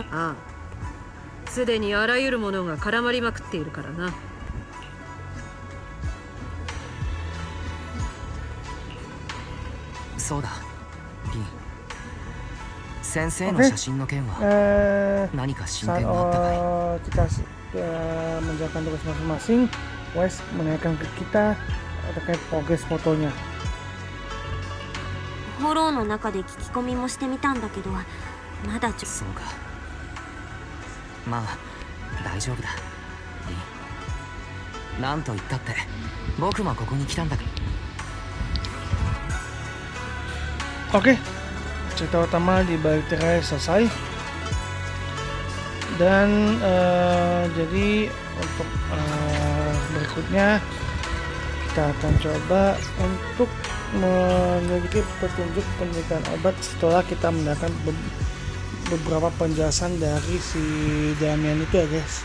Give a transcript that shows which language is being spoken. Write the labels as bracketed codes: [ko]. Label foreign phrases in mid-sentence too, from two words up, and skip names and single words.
[ja] ああ、すでにあらゆるものが絡まりまくっているからな。そうだ、リン。先生の写真の件は 何か進 [id] Saat [ja] 展があったかい？ [id] kita menjalankan tugas masing-masing, Wes menanyakan ke kita terkait progres fotonya. [ja] フォローの中で聞き込みもしてみたんだけど、まだそうか。まあ大丈夫だ、リン。なんと言ったって僕もここに来たんだ。 [id] Oke, cerita utama di balik tirai selesai. Dan jadi untuk berikutnya kita akan coba untuk menyelidiki petunjuk penelitian obat setelah kita mendapatkan beberapa penjelasan dari si Damian itu ya guys.